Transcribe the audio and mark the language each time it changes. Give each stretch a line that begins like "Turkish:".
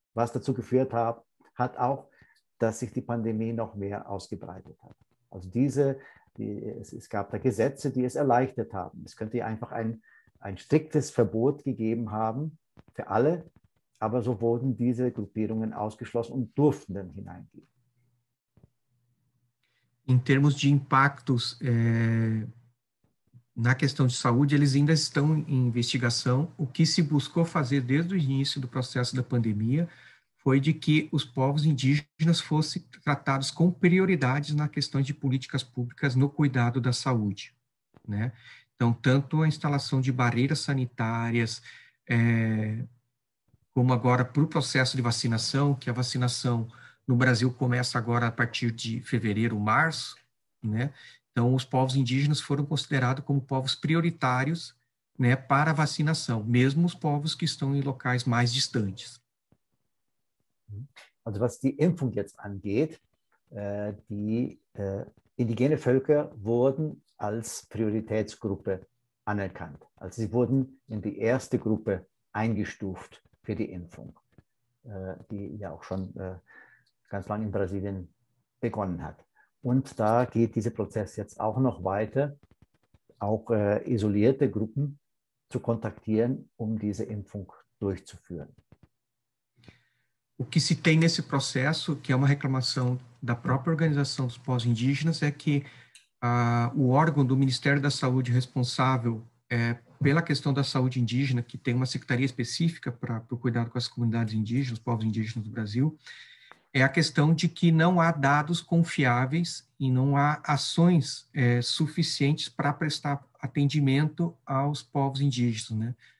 German: Was dazu geführt hat auch, dass sich die Pandemie noch mehr ausgebreitet hat. Also es gab da Gesetze, die es erleichtert haben. Es könnte einfach ein striktes Verbot gegeben haben für alle, aber so wurden diese Gruppierungen ausgeschlossen und durften dann hineingehen.
Portuguese: Em termos de impactos na questão de saúde, eles ainda estão em investigação. O que se buscou fazer desde o início do processo da pandemia foi de que os povos indígenas fossem tratados com prioridades na questão de políticas públicas no cuidado da saúde, né? Então, tanto a instalação de barreiras sanitárias, como agora para o processo de vacinação, que a vacinação no Brasil começa agora a partir de fevereiro, março, né? Então, os povos indígenas foram considerados como povos prioritários, né, para a vacinação, mesmo os povos que estão em locais mais distantes.
German: Also was die Impfung jetzt angeht, die indigene Völker wurden als Prioritätsgruppe anerkannt. Also sie wurden in die erste Gruppe eingestuft für die Impfung, die ja auch schon ganz lange in Brasilien begonnen hat. Und da geht dieser Prozess jetzt auch noch weiter, auch isolierte Gruppen zu kontaktieren, um diese Impfung durchzuführen.
Portuguese: O que se tem nesse processo, que é uma reclamação da própria Organização dos Povos Indígenas, é que o órgão do Ministério da Saúde responsável pela questão da saúde indígena, que tem uma secretaria específica para o cuidado com as comunidades indígenas, os povos indígenas do Brasil, é a questão de que não há dados confiáveis e não há ações suficientes para prestar atendimento aos povos indígenas, né?